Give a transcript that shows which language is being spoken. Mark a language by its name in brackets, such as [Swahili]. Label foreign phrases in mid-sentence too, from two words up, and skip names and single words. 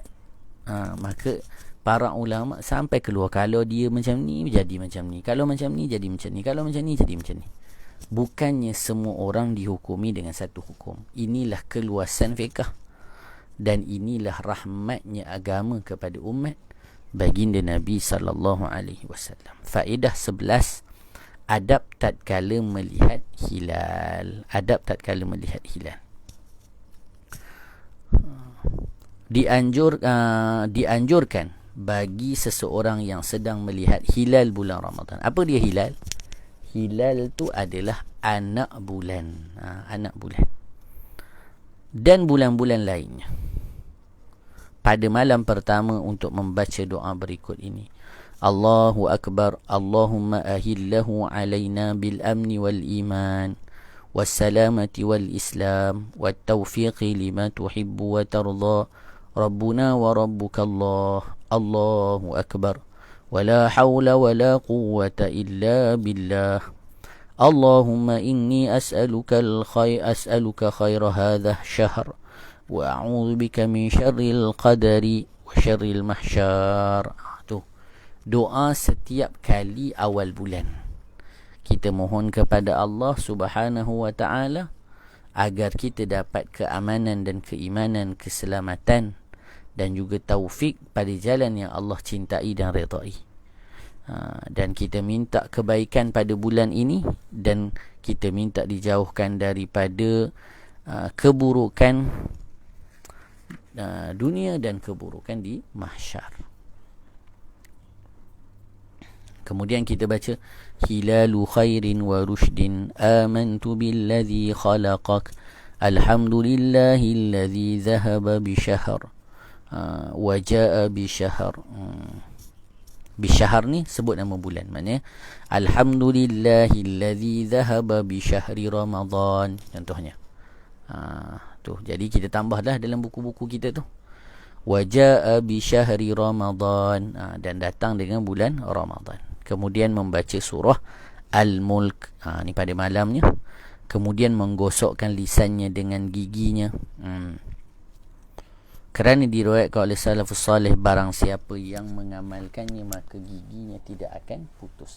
[Malay] Maka para ulama sampai keluar, kalau dia macam ni jadi macam ni, kalau macam ni jadi macam ni, kalau macam ni jadi macam ni. Bukannya semua orang dihukumi dengan satu hukum. Inilah keluasan fiqh dan inilah rahmatnya agama kepada umat baginda Nabi [Arabic] صلى الله عليه وسلم. [Malay] Faedah 11, adab tatkala melihat hilal. Adab tatkala melihat hilal. Dianjurkan bagi seseorang yang sedang melihat hilal bulan Ramadan. Apa dia hilal? Hilal tu adalah anak bulan. Anak bulan. Dan bulan-bulan lainnya. Pada malam pertama untuk membaca doa berikut ini. [Arabic] الله أكبر، اللهم أهله علينا بالأمن والإيمان، والسلامة والإسلام، والتوفيق لما تحب وترضى. ربنا وربك الله. الله أكبر. ولا حول ولا قوة إلا بالله. اللهم إني أسألك خير هذا الشهر وأعوذ بك من شر القدر وشر المحشر. [Malay] Tu doa setiap kali awal bulan. Kita mohon kepada Allah [Arabic] سبحانه وتعالى [Malay] agar kita dapat keamanan dan keimanan, keselamatan dan juga taufik pada jalan yang Allah cintai dan redai. Dan kita minta kebaikan pada bulan ini dan kita minta dijauhkan daripada keburukan dunia dan keburukan di mahsyar. Kemudian kita baca [Arabic] هلال خير ورشد آمنت بالذي خلقك الحمد لله الذي ذهب بشهر وجاء بشهر. [Malay] Bisyahr ni sebut nama bulan, maknanya [Arabic] الحمد لله الذي ذهب بشهر رمضان [Malay] contohnya. Tu jadi kita tambahlah dalam buku-buku kita tu [Arabic] وجاء بشهر رمضان, [Malay] dan datang dengan bulan Ramadan. Kemudian membaca surah Al-Mulk, ni pada malamnya. Kemudian menggosokkan lisannya dengan giginya. Kerana diriwayatkan oleh [Arabic] السلف الصالح, [Malay] barang siapa yang mengamalkannya maka giginya tidak akan putus.